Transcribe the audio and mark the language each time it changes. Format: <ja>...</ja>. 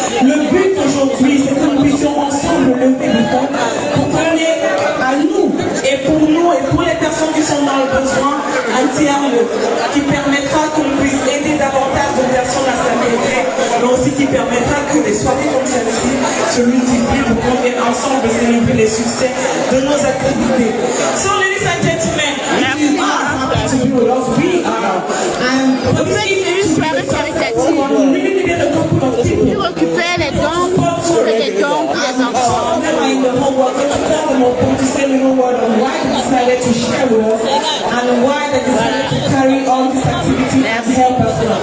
<fr>Le but aujourd'hui, c'est que nous puissions ensemble lever le fonds pour donner à nous et pour les personnes qui sont dans le besoin un tiers-lieu qui permettra qu'on puisse aider davantage de personnes à s'améliorer, mais aussi qui permettra que des soirées comme celle-ci se multiplient pour qu'on vienne ensemble célébrer les succès de nos activités.</fr> <en>So, ladies and gentlemen, if you are happy to be with us, we are. And for this evening, we really needed a couple of people.</en> <fr>Pour occuper les dons, pour faire des dons pour les enfants.</fr> <en>In the whole world, to tell them to say a little word on why they decided to share with us and why they decided to carry on this activity and help us.</en>